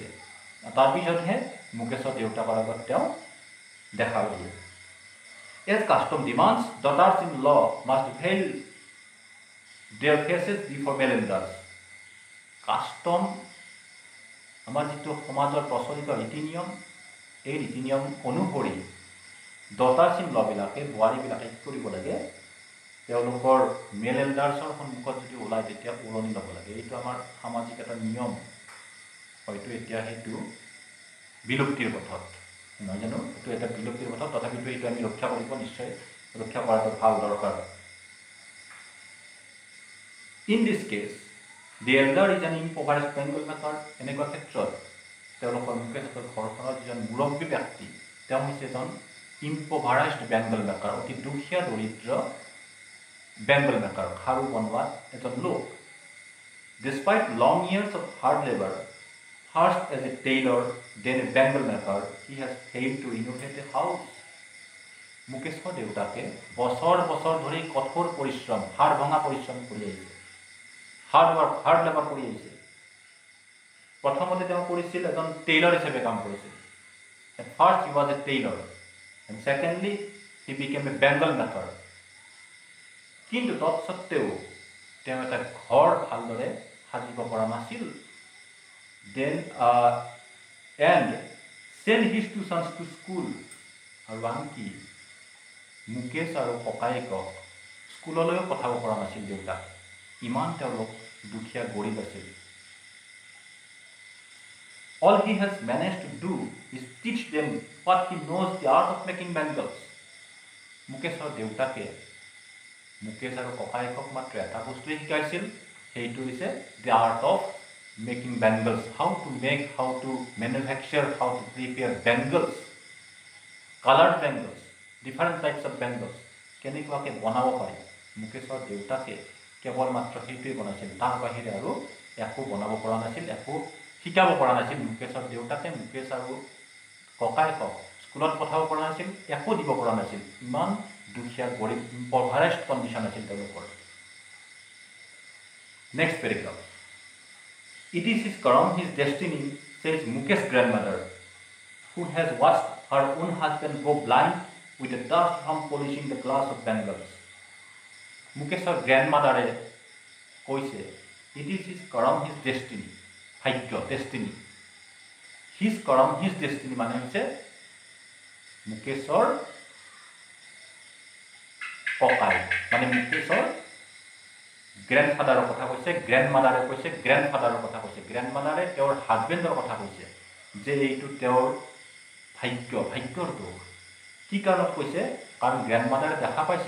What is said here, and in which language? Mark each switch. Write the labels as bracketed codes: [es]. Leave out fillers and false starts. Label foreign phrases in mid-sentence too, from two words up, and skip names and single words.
[as] তাৰপিছতহে মুকেশৰ দেউতাকৰ আগত তেওঁ দেখা দিয়ে। [en] As custom demands, daughters-in-law must veil their faces before male elders. [as] কাষ্টম, আমাৰ যিটো সমাজৰ প্ৰচলিত ৰীতি নিয়ম, এই ৰীতি নিয়ম অনুসৰি ডটাৰ্ছ-ইন-লবিলাকে, বোৱাৰীবিলাকে কি কৰিব লাগে? তেওঁলোকৰ [en] male eldersৰ [as] সন্মুখত যদি ওলায়, তেতিয়া ওৰণি ল'ব লাগে। এইটো আমাৰ সামাজিক এটা নিয়ম, হয়তো এতিয়া সেইটো বিলুপ্তিৰ পথত, নহয় জানো? এইটো এটা বিলুপ্তিৰ পথত, তথাপিতো এইটো আমি ৰক্ষা কৰিব, নিশ্চয় ৰক্ষা কৰাটো ভাল, দৰকাৰ। [en] In this case, the elder is an impoverished Bengal maker. [as] এনেকুৱা ক্ষেত্ৰত তেওঁলোকৰ মুকেশৰ ঘৰখনৰ যিজন মুৰব্বী ব্যক্তি, তেওঁ হৈছে এজন [en] impoverished Bengal maker, [as] অতি দুখীয়া দৰিদ্ৰ [en] Bengal maker, [as] খাৰু বনোৱাত এজন লোক। [en] Despite long years of hard labor, first as a tailor, then a Bengal maker, he has failed to renovate a house. [as] মুকেশৰ দেউতাকে বছৰ বছৰ ধৰি কঠোৰ পৰিশ্ৰম হাড় ভঙা পৰিশ্ৰম কৰি আহিছে [en] hard labour [as] কৰি আহিছে প্ৰথমতে তেওঁ কৰিছিল এজন টেইলৰ হিচাপে কাম কৰিছিল [en] at first he was a tailor and secondly he became a bengal maker [as] কিন্তু তৎসত্ত্বেও তেওঁ এটা ঘৰ ভালদৰে সাজিব পৰা নাছিল [en] then and send his two sons to school [as] আৰু আনকি মুকেশ আৰু ককায়েকক স্কুললৈও পঠাব পৰা নাছিল দেউতাক ইমান তেওঁলোক দুখীয়া গৰীব আছিল [en] all he has managed to do is teach them what he knows the art of making bangles [as] মুকেশৰ দেউতাকে মুকেশ আৰু ককায়েকক মাত্ৰ এটা বস্তুৱে শিকাইছিল সেইটো হৈছে [en] the art of making bangles how to make how to manufacture how to prepare bangles colored bangles different types of bangles [as] কেনেকুৱাকৈ বনাব পাৰি মুকেশৰ দেউতাকে কেৱল মাত্ৰ সেইটোৱে বনাইছিল তাৰ বাহিৰে আৰু একো বনাব পৰা নাছিল একো শিকাব পৰা নাছিল মুকেশৰ দেউতাকে মুকেশ আৰু ককায়েকক স্কুলত পঠাব পৰা নাছিল একো দিব পৰা নাছিল ইমান দুখীয়া গৰীব [en] impoverished condition [as] আছিল তেওঁলোকৰ [en] next paragraph It is his karma, his destiny, says Mukesh's grandmother, who has watched her own husband go blind with the dust from polishing the glass of bangles. Mukesh's grandmother কৈছে, it is his karma, his destiny, ভাগ্য, destiny. His karma, his destiny [as] মানে হৈছে মুকেশৰ ককাই মানে মুকেশৰ গ্ৰেণ্ডফাদাৰৰ কথা কৈছে গ্ৰেণ্ডমাদাৰে কৈছে গ্ৰেণ্ডফাদাৰৰ কথা কৈছে গ্ৰেণ্ডমাদাৰে তেওঁৰ হাজবেণ্ডৰ কথা কৈছে যে এইটো তেওঁৰ ভাগ্যৰ দোষ কি কাৰণত কৈছে কাৰণ গ্ৰেণ্ডমাদাৰে দেখা পাইছিল